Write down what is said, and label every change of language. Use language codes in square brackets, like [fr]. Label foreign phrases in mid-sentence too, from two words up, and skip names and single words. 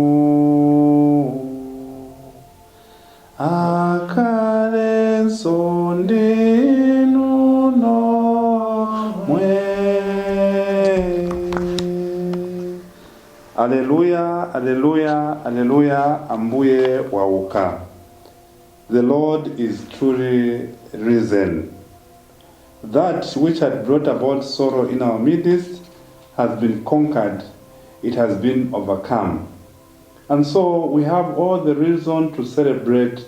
[ny] Akhalenso ndinu nomwe. Alleluia, alleluia, alleluia, ambuye wauka. [en] The Lord is truly risen. That which had brought about sorrow in our midst has been conquered. It has been overcome. And so we have all the reason to celebrate.